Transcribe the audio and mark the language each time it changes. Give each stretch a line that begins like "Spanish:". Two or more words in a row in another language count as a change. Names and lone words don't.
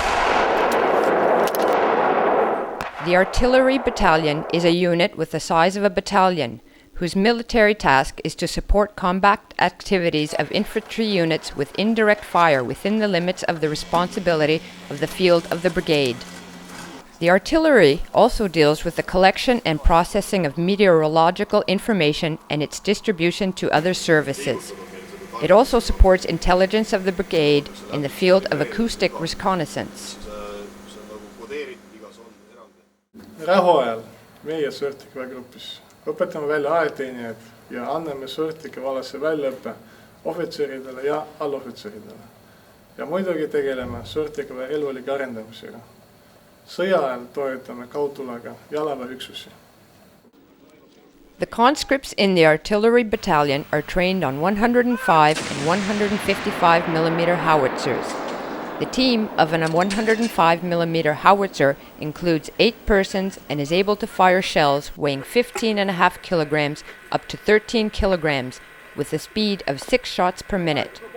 English: The Artillery Battalion is a unit with the size of a battalion, whose military task is to support combat activities of infantry units with indirect fire within the limits of the responsibility of the field of the brigade. The artillery also deals with the collection and processing of meteorological information and its distribution to other services. It also supports intelligence of the brigade in the field of acoustic reconnaissance.
Estonian: Rahuajal meie sõrtikaväegrupis õpetame välja aegteenijaid ja anname sõrtikavalasse väljaõppe ohvitseridele ja allohvitseridele. Ja muidugi tegeleme sõrtikaväe relvalike arendamisega. Sõja ajal toetame kaudtulega jalaväeüksusi.
English: The conscripts in the artillery battalion are trained on 105 and 155mm howitzers. The team of an 105mm howitzer includes 8 persons and is able to fire shells weighing 15.5 kilograms up to 13 kilograms with a speed of 6 shots per minute.